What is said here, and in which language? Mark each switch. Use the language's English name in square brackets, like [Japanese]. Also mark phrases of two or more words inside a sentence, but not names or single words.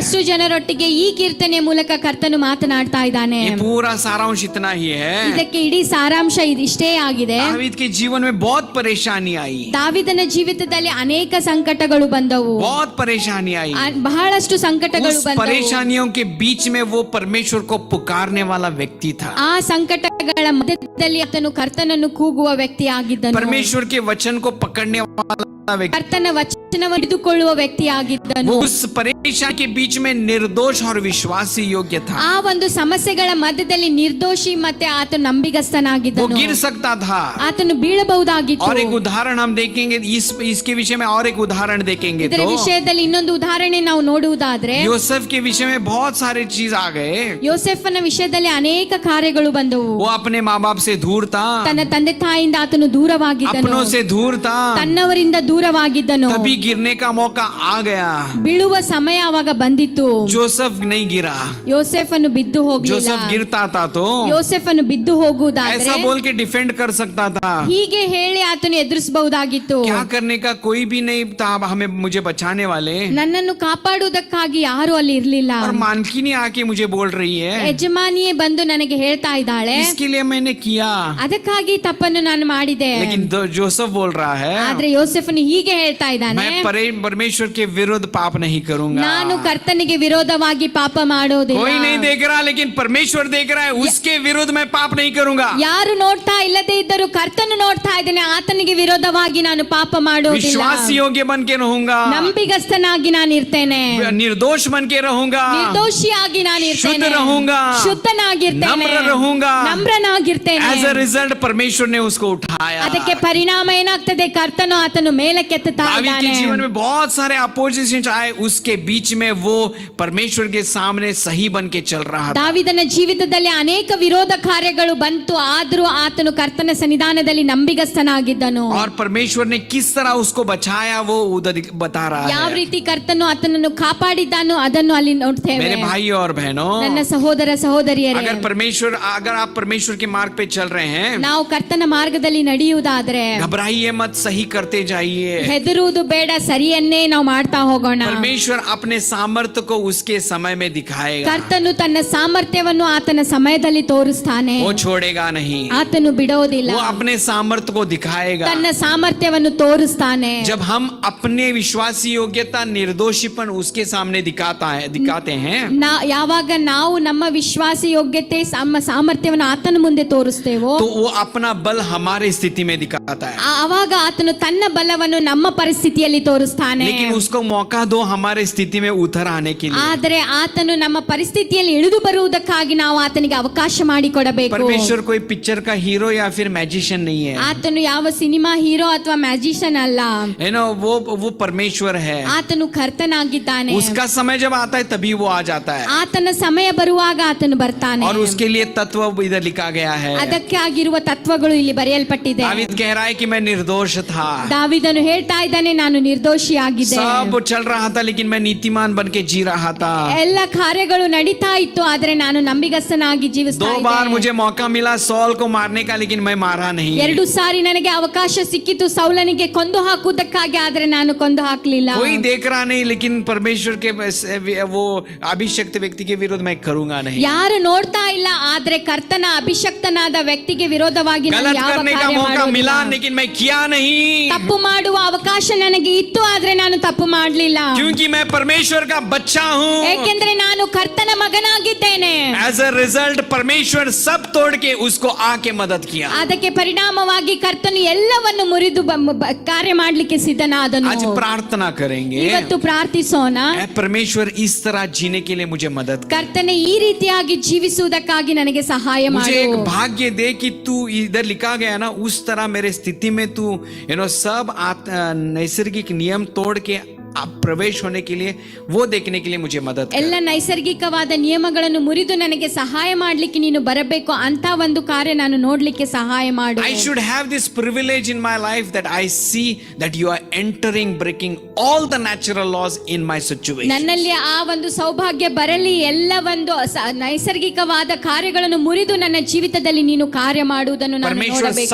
[Kannada] ಎಷ್ಟು ಜನರೊಟ್ಟಿಗೆ ಈ ಕೀರ್ತನೆಯ ಮೂಲಕ ಕರ್ತನು ಮಾತನಾಡ್ತಾ ಇದ್ದಾನೆ. [Hindi] ये पूरा सारांश इतना ही है. [Kannada] ಇದಕ್ಕೆ ಇಡೀ ಸಾರಾಂಶ ಇಷ್ಟೇ ಆಗಿದೆ. [Hindi] दावीद के जीवन में बहुत परेशानी आई, [Kannada] ದಾವಿದನ ಜೀವಿತದಲ್ಲಿ ಅನೇಕ ಸಂಕಟಗಳು ಬಂದವು, [Hindi] बहुत परेशानी आई. [Kannada] ಬಹಳಷ್ಟು ಸಂಕಟಗಳು [Hindi] उस [Kannada] ಬಂದವು. [Hindi] परेशानियों के बीच में वो परमेश्वर को पुकारने वाला व्यक्ति था. [Kannada] ಆ ಸಂಕಟಗಳ ಮಧ್ಯದಲ್ಲಿ ಆತನು ಕರ್ತನನ್ನು ಕೂಗುವ ವ್ಯಕ್ತಿ ಆಗಿದ್ದನು. [Hindi] परमेश्वर के वचन को पकड़ने वाला व्यक्ति. [Kannada] ಕರ್ತನ ವಚನವನ್ನು ಹಿಡಿದುಕೊಳ್ಳುವ ವ್ಯಕ್ತಿ ಆಗಿದ್ದನು. [Hindi] वो उस परेशानी के बीच में निर्दोष और विश्वासी योग्य था. [Kannada] ಆ ಒಂದು ಸಮಸ್ಯೆಗಳ ಮಧ್ಯದಲ್ಲಿ ನಿರ್ದೋಷಿ ಮತ್ತೆ ಆತನು [Hindi] वो [Kannada] ನಂಬಿಗಸ್ತನಾಗಿದ್ದನು. [Hindi] गिर सकता था. [Kannada] ಆತನು ಬೀಳಬಹುದಾಗಿತ್ತು. [Hindi] और एक उदाहरण हम देखेंगे इसके विषय में, और एक उदाहरण देखेंगे [Kannada] ಇದರ [Hindi] तो [Kannada] ವಿಷಯದಲ್ಲಿ ಇನ್ನೊಂದು ಉದಾಹರಣೆ ನಾವು ನೋಡುವುದಾದ್ರೆ, [Hindi] यूसुफ के विषय में बहुत सारे चीज आ गए. [Kannada] ಯೋಸೆಫನ ವಿಷಯದಲ್ಲಿ ಅನೇಕ ಕಾರ್ಯಗಳು ಬಂದವು. [Hindi] वो अपने माँ बाप से दूर था, [Kannada] ತನ್ನ ತಂದೆ ತಾಯಿಯಿಂದ ಆತನು ದೂರವಾಗಿದ್ದನು, [Hindi] अपनों से दूर था. [Kannada] ತನ್ನವರಿಂದ ದೂರವಾಗಿದ್ದನು. [Hindi] तभी गिरने का मौका आ गया. [Kannada] ಬೀಳುವ ಸಮಯ ಅವಾಗ ಬಂದಿತ್ತು. [Hindi] जोसेफ नहीं गिरा. [Kannada] ಯೋಸೆಫನು ಬಿದ್ದು ಹೋಗಲಿಲ್ಲ. [Hindi] जोसेफ गिरता था तो [Kannada] ಯೋಸೆಫನು ಬಿದ್ದು ಹೋಗುವುದಾದ್ರೆ [Hindi] ऐसा बोल के डिफेंड कर सकता था. [Kannada] ಹೀಗೆ ಹೇಳಿ ಆತನು ಎದುರಿಸಬಹುದಾಗಿತ್ತು. [Hindi] क्या करने का कोई भी नहीं था मुझे बचाने वाले. [Kannada] ನನ್ನನ್ನು ಕಾಪಾಡುವುದಕ್ಕಾಗಿ ಯಾರು ಅಲ್ಲಿ ಇರ್ಲಿಲ್ಲ. [Hindi] और मानकिनी आके मुझे बोल रही है, [Kannada] ಯಜಮಾನಿಯೇ ಬಂದು ನನಗೆ ಹೇಳ್ತಾ ಇದ್ದಾಳೆ, [Hindi] इसके लिए मैंने किया. [Kannada] ಅದಕ್ಕಾಗಿ ತಪ್ಪನ್ನು ನಾನು ಮಾಡಿದೆ. [Hindi] लेकिन जोसेफ बोल रहा है, [Kannada] ಆದ್ರೆ ಯೋಸೆಫನು ಹೀಗೆ ಹೇಳ್ತಾ ಇದ್ದಾನೆ, [Hindi] मैं परमेश्वर के विरुद्ध पाप नहीं करूंगा. [Kannada] ನಾನು ಕರ್ತನಿಗೆ ವಿರೋಧವಾಗಿ ಪಾಪ ಮಾಡೋದಿಲ್ಲ. [Hindi] कोई नहीं देख रहा, लेकिन परमेश्वर देख रहा है. उसके विरुद्ध मैं पाप नहीं करूंगा. [Kannada] ಯಾರು ನೋಡ್ತಾ ಇಲ್ಲದೆ ಇದ್ದರೂ ಕರ್ತನು ನೋಡ್ತಾ ಇದ್ದಾನೆ. ಆತನಿಗೆ ವಿರೋಧವಾಗಿ ನಾನು ಪಾಪ ಮಾಡೋದಿಲ್ಲ. [Hindi] विश्वास योग्य बन के रहूंगा, [Kannada] ನಂಬಿಗಸ್ತನಾಗಿ ನಾನು ಇರ್ತೇನೆ. [Hindi] निर्दोष बन के रहूंगा, [Kannada] ನಿರ್ದೋಷಿಯಾಗಿ ನಾನು [Hindi] शुद्ध [Kannada] ಇರ್ತೇನೆ. [Hindi] रहूंगा, [Kannada] ಶುದ್ಧನಾಗಿರ್ತೇನೆ, [Hindi] नम्र रहूंगा. [Kannada] ನಮ್ರನಾಗಿರ್ತೇನೆ. [English] As a result [Hindi] परमेश्वर ने उसको उठाया. [Kannada] ಅದಕ್ಕೆ ಪರಿಣಾಮ ಏನಾಗ್ತದೆ? ಕರ್ತನು ಆತನು ಮೇಲಕ್ಕೆತ್ತುತ್ತಾ [Hindi] दावीद के [Kannada] ಇದ್ದಾನೆ. [Hindi] जीवन में बहुत सारे अपोजिशन आए, उसके बीच में वो परमेश्वर के सामने सही बन के चल रहा था. [Kannada] ದಾವಿದನ ಜೀವಿತದಲ್ಲಿ ಅನೇಕ ವಿರೋಧ ಕಾರ್ಯಗಳು ಬಂತು, ಆದರೂ ಆತನು ಕರ್ತನ ಸನ್ನಿಧಾನದಲ್ಲಿ ನಂಬಿಗಸ್ತನಾಗಿದ್ದನು. [Hindi] और परमेश्वर ने किस तरह उसको बचाया वो उधर बता रहा [Kannada] ಯಾವ [Hindi] है. [Kannada] ರೀತಿ ಕರ್ತನು ಆತನನ್ನು ಕಾಪಾಡಿದ್ದಾನೋ ಅದನ್ನು ಅಲ್ಲಿ ನೋಡ್ತೇವೆ. [Hindi] मेरे भाइयों और बहनों, [Kannada] ನನ್ನ ಸಹೋದರ ಸಹೋದರಿಯರೇ, [Hindi] अगर आप परमेश्वर के मार्ग पे चल रहे हैं, [Kannada] ನಾವು ಕರ್ತನ ಮಾರ್ಗದಲ್ಲಿ ನಡೆಯುವುದಾದ್ರೆ [Hindi] घबराइए मत, सही करते जाइए. [Kannada] ಹೆದರುವುದು ಬೇಡ, ಸರಿಯನ್ನೇ ನಾವು ಮಾಡ್ತಾ ಹೋಗೋಣ. [Hindi] परमेश्वर अपने सामर्थ्य को उसके समय में दिखाएगा. [Kannada] ಕರ್ತನು ತನ್ನ ಸಾಮರ್ಥ್ಯವನ್ನು ಆತನ ಸಮಯದಲ್ಲಿ ತೋರಿಸ್ತಾನೆ. [Hindi] वो छोड़ेगा नहीं. [Kannada] ಆತನು ಬಿಡೋದಿಲ್ಲ. [Hindi] वो अपने सामर्थ्य को दिखाएगा. [Kannada] ತನ್ನ ಸಾಮರ್ಥ್ಯವನ್ನು ತೋರಿಸ್ತಾನೆ. [Hindi] जब हम अपने विश्वासी योग्यता, निर्दोषीपन उसके सामने दिखाते हैं, [Kannada] ಯಾವಾಗ ನಾವು ನಮ್ಮ ವಿಶ್ವಾಸಿ ಯೋಗ್ಯತೆ, ನಮ್ಮ ಸಾಮರ್ಥ್ಯವನ್ನು ಆತನ ಮುಂದೆ ತೋರಿಸ್ತೇವೋ, [Hindi] तो वो अपना बल हमारे स्थिति में दिखाता है. [Kannada] ಆವಾಗ ಆತನು ತನ್ನ ಬಲವನ್ನು ನಮ್ಮ ಪರಿಸ್ಥಿತಿಯಲ್ಲಿ ಜೀವಿತದಲ್ಲಿ ತೋರಿಸ್ತಾನೆ. [Hindi] लेकिन उसको मौका दो हमारे स्थिति में उतर आने के लिए. [Kannada] ಆದರೆ ಆತನು ನಮ್ಮ ಪರಿಸ್ಥಿತಿಯಲ್ಲಿ ಇಳಿದು ಬರುವುದಕ್ಕಾಗಿ ನಾವು ಆತನಿಗೆ ಅವಕಾಶ ಮಾಡಿಕೊಡಬೇಕು. [Hindi] परमेश्वर कोई पिक्चर का हीरो या फिर मैजिशियन नहीं है. [Kannada] ಆತನು ಯಾವ [English] cinema hero [Kannada] ಅಥವಾ ಮ್ಯಾಜಿಷಿಯನ್ ಅಲ್ಲ. [English] You know, [Hindi] वो परमेश्वर है. [Kannada] ಆತನು ಕರ್ತನಾಗಿದ್ದಾನೆ. [Hindi] उसका समय जब आता है तभी वो आ जाता है. [Kannada] ಆತನ ಸಮಯ ಬರುವಾಗ ಆತನು ಬರ್ತಾನೆ. [Hindi] और उसके लिए तत्व इधर लिखा गया है. [Kannada] ಅದಕ್ಕೆ ಆಗಿರುವ ತತ್ವಗಳು ಇಲ್ಲಿ ಬರೆಯಲ್ಪಟ್ಟಿದೆ. [Hindi] दावीद कह रहा है कि मैं निर्दोष था. [Kannada] ದಾವೀದನು ಹೇಳ್ತಾ ಇದ್ದಾನೆ, ನಾನು ನಿರ್ದೋಷಿಯಾಗಿದ್ದೆ. [Hindi] सब चल रहा था लेकिन मैं नीतिमान बन के जी रहा था. [Kannada] ಎಲ್ಲ ಕಾರ್ಯಗಳು ನಡೀತಾ ಇತ್ತು, ಆದ್ರೆ ನಾನು ನಂಬಿಗಸ್ತನಾಗಿ ಜೀವಿಸ್ತಾ [Hindi] 2 बार मुझे मौका मिला सॉल को मारने का, लेकिन मैं मारा नहीं. [Kannada] 2 ಸಾರಿ ನನಗೆ ಅವಕಾಶ ಸಿಕ್ಕಿತು ಸೌಲನಿಗೆ ಕೊಂದು ಹಾಕುವುದಕ್ಕಾಗಿ, ಆದ್ರೆ ನಾನು ಕೊಂದು ಹಾಕಲಿಲ್ಲ. [Hindi] कोई देख रहा नहीं, लेकिन परमेश्वर के वो अभिषक्त व्यक्ति के विरुद्ध मैं करूंगा नहीं. [Kannada] ಯಾರು ನೋಡ್ತಾ ಇಲ್ಲ, ಆದ್ರೆ ಕರ್ತನ ಅಭಿಷಕ್ತನಾದ ವ್ಯಕ್ತಿಗೆ ವಿರೋಧವಾಗಿ ನಾನು [Hindi] गलत [Kannada] ಯಾವ [Hindi] करने का [Kannada] ಕಾರ್ಯ [Hindi] मौका मिला [Kannada] ಮಾಡುವುದಿಲ್ಲ. [Hindi] लेकिन मैं किया नहीं. [Kannada] ತಪ್ಪು ಮಾಡುವ ಅವಕಾಶ ನನಗೆ ಇತ್ತು, ಆದ್ರೆ ನಾನು ತಪ್ಪು ಮಾಡಲಿಲ್ಲ. [Hindi] क्योंकि मैं परमेश्वर का बच्चा हूँ. [Kannada] ಏಕೆಂದ್ರೆ ನಾನು ಕರ್ತನ ಮಗನಾಗಿದ್ದೇನೆ. [English] as a result [Hindi] परमेश्वर सब तोड़ के उसको आके मदद किया. [Kannada] ಅದಕ್ಕೆ ಪರಿಣಾಮವಾಗಿ ಕರ್ತನು ಎಲ್ಲವನ್ನು ಮುರಿದು ಕಾರ್ಯ ಮಾಡಲಿಕ್ಕೆ ಸಿದ್ಧನಾದನು. [Hindi] आज प्रार्थना करेंगे. [Kannada] ಇವತ್ತು ಪ್ರಾರ್ಥಿಸೋಣ, [Hindi] परमेश्वर इस तरह जीने के लिए मुझे मदद कर. [Kannada] ಕರ್ತನೆ ಈ ರೀತಿಯಾಗಿ ಜೀವಿಸುವುದಕ್ಕಾಗಿ ನನಗೆ ಸಹಾಯ [Hindi] मुझे [Kannada] ಮಾಡು. [Hindi] एक भाग्य दे कि तू इधर लिखा गया ना, उस तरह मेरे स्थिति में तू सब नैसर्गिक नियम तोड़ के आप प्रवेश होने के लिए वो देखने के लिए मुझे मदद कर. [Kannada] ಎಲ್ಲ ನೈಸರ್ಗಿಕವಾದ ನಿಯಮಗಳನ್ನು ಮುರಿದು ನನಗೆ ಸಹಾಯ ಮಾಡಲಿಕ್ಕೆ ನೀನು ಬರಬೇಕು ಅಂತ ಒಂದು ಕಾರ್ಯ ನಾನು ನೋಡ್ಲಿಕ್ಕೆ ಸಹಾಯ ಮಾಡು. [English] I should have this privilege in my life that I see that you are entering, breaking all the natural laws in my situation. [Kannada] ನನ್ನಲ್ಲಿ ಆ ಒಂದು ಸೌಭಾಗ್ಯ ಬರಲಿ, ಎಲ್ಲ ಒಂದು ನೈಸರ್ಗಿಕವಾದ ಕಾರ್ಯಗಳನ್ನು ಮುರಿದು ನನ್ನ ಜೀವಿತದಲ್ಲಿ ನೀನು ಕಾರ್ಯ ಮಾಡುವುದನ್ನು ನಾನು [Hindi] परमेश्वर [Kannada] ನೋಡಬೇಕು.